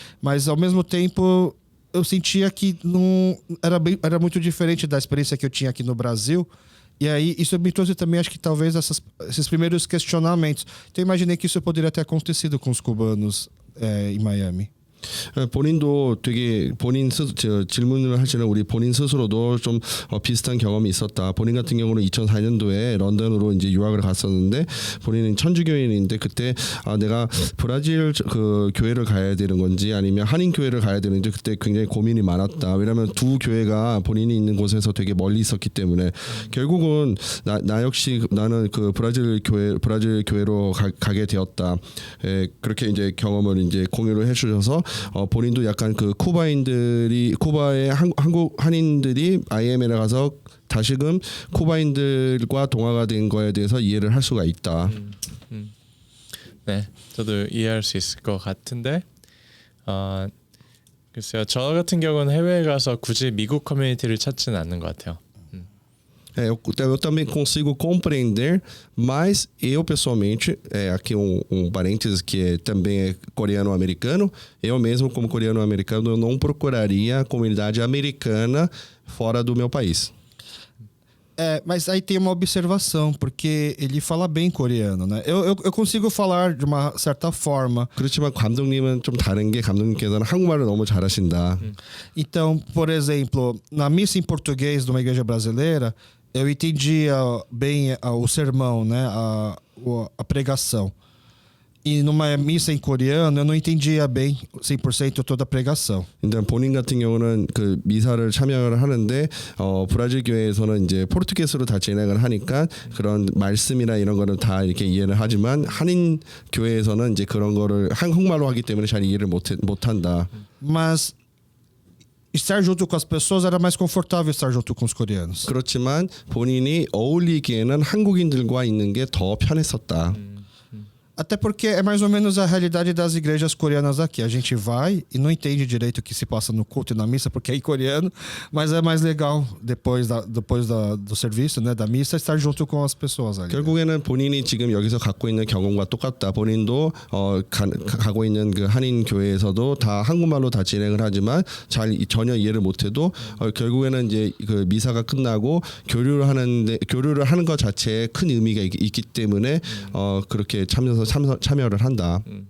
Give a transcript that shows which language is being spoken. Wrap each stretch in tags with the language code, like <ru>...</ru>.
<pt>Mas ao mesmo tempo eu sentia que não era muito diferente da experiência que eu tinha aqui no Brasil. E aí isso me trouxe também, acho que talvez esses primeiros questionamentos. Então eu imaginei que isso poderia ter acontecido com os cubanos em Miami.</pt> <ko>본인도 되게 질문을 하시는 우리 본인 스스로도 좀 비슷한 경험이 있었다. 본인 같은 경우는 2004년도에 런던으로 이제 유학을 갔었는데, 본인은 천주교인인데 그때 내가 브라질 그 교회를 가야 되는 건지 아니면 한인 교회를 가야 되는지 그때 굉장히 고민이 많았다. 왜냐하면 두 교회가 본인이 있는 곳에서 되게 멀리 있었기 때문에 결국은 나 역시 나는 그 브라질 교회로 가게 되었다. 그렇게 이제 경험을 이제 공유를 해주셔서 본인도 약간 그 쿠바의 한국 한인들이 IML에 가서 다시금 쿠바인들과 동화가 된 거에 대해서 이해를 할 수가 있다. 네, 저도 이해할 수 있을 것 같은데, 글쎄요, 저 같은 경우는 해외에 가서 굳이 미국 커뮤니티를 찾지는 않는 것 같아요.</ko> <pt>Eu também consigo compreender, mas eu pessoalmente, aqui parênteses que também é coreano-americano, eu mesmo como coreano-americano eu não procuraria a comunidade americana fora do meu país. Mas aí tem uma observação, porque ele fala bem coreano, né? Eu consigo falar de uma certa forma.</pt> <ko>그렇지만 감독님은 좀 다른 게 감독님께서는 한국말을 너무 잘하신다.</ko> <pt>Então, por exemplo, na missa em português de uma igreja brasileira, eu entendia bem o sermão, né? A pregação. E numa missa em coreano, eu não entendia bem 100% toda a pregação.</pt> <ko>일단 본인 같은 경우는 그 미사를 참여를 하는데 브라질 교회에서는 이제 포르투게스로 다 진행을 하니까 그런 말씀이나 이런 거는 다 이렇게 이해를 하지만 한인 교회에서는 이제 그런 거를 한국말로 하기 때문에 잘 이해를 못 한다.</ko> <pt>Mas estar junto com as pessoas era mais confortável estar junto com os coreanos.</pt> <ko>그렇지만 본인이 어울리기에는 한국인들과 있는 게 더 편했었다.</ko> <pt>Até porque é mais ou menos a realidade das igrejas coreanas aqui. A gente vai e não entende direito o que se passa no culto e na missa, porque é em coreano, mas é mais legal depois do serviço, né, da missa, estar junto com as pessoas ali.</pt> <ko>결국에는 본인이 지금 여기서 갖고 있는 경험과 똑같다. 본인도 가고 있는 그 한인 교회에서도 다 한국말로 다 진행을 하지만 전혀 이해를 못해도 결국에는 이제 그 미사가 끝나고 교류를 하는 것 자체에 큰 의미가 있기 때문에 그렇게 참여를 한다.</ko>